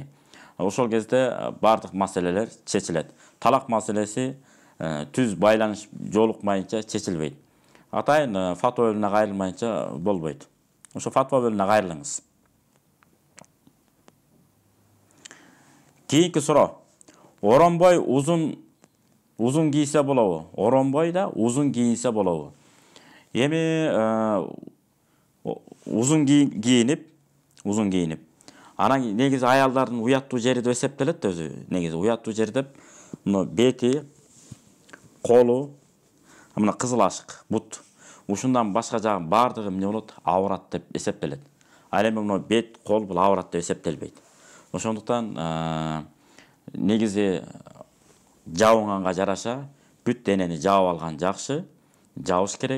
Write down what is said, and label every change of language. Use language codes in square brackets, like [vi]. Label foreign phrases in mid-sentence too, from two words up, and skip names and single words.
[ky] Ошол кезде бардык маселелер чечилет. Талак маселеси түз байланыш жолукмайынча чечилбейт. Атайын фатва бөлүмүнө кайрылмайынча болбойт. Ошо фатва бөлүмүнө кайрылыңыз. Кийинки суроо. Оронбой uzun giyse болобу? Оронбой да uzun giyinse болобу? Эми uzun giyinip, анан негизи аялдардын уяттуу жери деп эсептелет да өзү. Негизи уяттуу жери деп, мына бети, колу, мына кызыл ашык, бут. Ушундан башка жагы бардыгы эмне болот? Аврат деп эсептелет. Ал эми мына бет, кол бул аврат деп эсептелбейт. Ошондуктан негизи жабынганга жараша бүт денени жаап алган жакшы, жабыш керек.